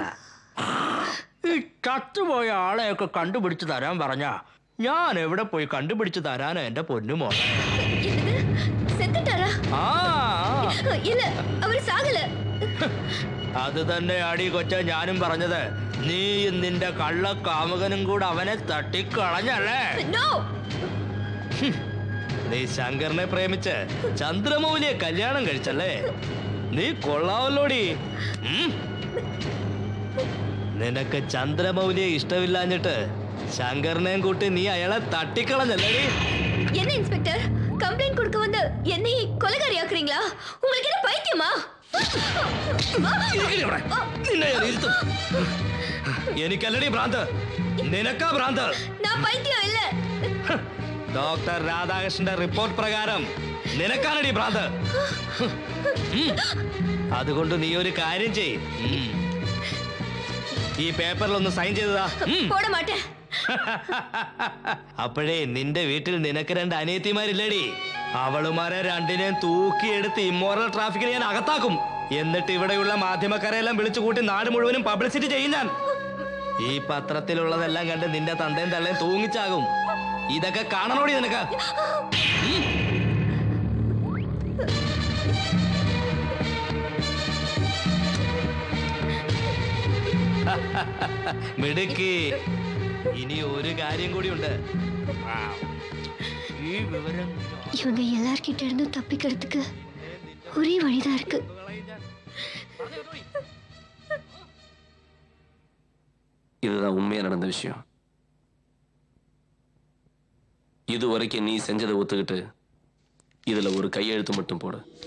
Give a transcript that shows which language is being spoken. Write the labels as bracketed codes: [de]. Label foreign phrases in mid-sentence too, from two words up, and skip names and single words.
[ml] ഈ ചത്തുപോയ ആളെയൊക്കെ കണ്ടുപിടിച്ചു തരാൻ പറഞ്ഞ ഞാൻ എവിടെ പോയി കണ്ടുപിടിച്ചു തരാനോ എന്റെ പൊന്നുമോ? ആ [ta] இல்ல அவர் சாகல. [ml] അത് തന്നെ ആടി കൊച്ച ഞാനും പറഞ്ഞത്. നീയും നിന്റെ കള്ള കാമുകനും കൂടെ അവനെ തട്ടിക്കളഞ്ഞല്ലേ? നീ ശങ്കറിനെ പ്രേമിച്ച് ചന്ദ്രമൗലിയെ കല്യാണം കഴിച്ചല്ലേ? നീ കൊള്ളാവല്ലോടി. നിനക്ക് ചന്ദ്രമൗലിയെ ഇഷ്ടമില്ലാഞ്ഞിട്ട് ശങ്കറിനെയും കൂട്ടി നീ അയാളെ തട്ടിക്കളഞ്ഞല്ലേ? [ta] என்ன இன்ஸ்பெக்டர் கம்ப்ளைண்ட் கொடுக்க வந்து என்னை கொலைகாரி ஆக்குறீங்களா? உங்களுக்கு என்ன பைத்தியமா? [ml] എനിക്കല്ലടി ഭ്രാന്ത്, നിനക്കാ ഭ്രാന്ത്. [ta] நான் பைத்தியம் இல்ல. [ml] ഡോക്ടർ രാധാകൃഷ്ണന്റെ റിപ്പോർട്ട് പ്രകാരം നിനക്കാണടി ഭ്രാന്ത്. അതുകൊണ്ട് നീ ഒരു കാര്യം ചെയ്. ഈ പേപ്പറിൽ ഒന്ന് സൈൻ ചെയ്തതാ. [ta] போட மாட்டேன். [ml] അപ്പോഴേ നിന്റെ വീട്ടിൽ നിനക്ക് 2 അനിയത്തിമാരില്ലേടി? അവളുമാരെ രണ്ടിനെയും തൂക്കിയെടുത്ത് ഇമ്മോറൽ ട്രാഫിക്കിൽ ഞാൻ അകത്താക്കും. എന്നിട്ട് ഇവിടെയുള്ള മാധ്യമക്കാരെല്ലാം വിളിച്ചു കൂട്ടി നാട് മുഴുവനും പബ്ലിസിറ്റി ചെയ്യും ഞാൻ. ഈ പത്രത്തിലുള്ളതെല്ലാം കണ്ട് നിന്റെ തന്തയും തള്ളയും തൂങ്ങിച്ചാകും. ഇതൊക്കെ കാണണോടി നിനക്ക്? മിടുക്കി. ഇനി ഒരു കാര്യം കൂടിയുണ്ട്. ഈ വിവരം [ta] இவங்க எல்லார்கிட்ட இருந்து தப்பிக்கிறதுக்கு ஒரே வழிதான் இருக்கு. இதுதான் உண்மையா நடந்த விஷயம். இதுவரைக்கும் நீ செஞ்சதை ஒத்துக்கிட்டு இதுல ஒரு கையெழுத்து மட்டும் போடு.